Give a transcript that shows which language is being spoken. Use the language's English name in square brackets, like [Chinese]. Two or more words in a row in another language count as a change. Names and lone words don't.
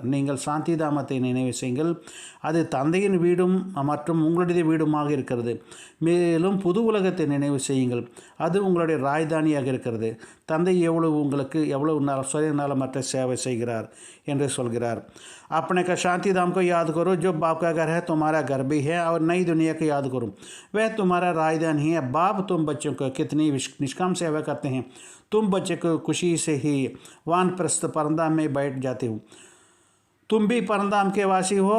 [Tamil] நீங்கள் சாந்தி தாமத்தை நினைவு செய்யுங்கள். அது தந்தையின் வீடும் மற்றும் உங்களுடைய வீடுமாக இருக்கிறது. மேலும் புது உலகத்தை நினைவு செய்யுங்கள். அது உங்களுடைய ராஜதானியாக இருக்கிறது. தந்தை உங்களுக்கு எவ்வளவு சுயநலமற்ற சேவை செய்கிறார் என்று சொல்கிறார். [Hindi] अपने का शांति धाम को याद करो, जो बाप का घर है तुम्हारा घर भी है, और नई दुनिया को याद करो, वह तुम्हारा राजधानी है. बाप तुम बच्चों को कितनी निष्काम सेवा करते हैं. तुम बच्चे को खुशी से ही वानप्रस्थ परंदाम में बैठ जाते हो. तुम भी परंदाम के वासी हो.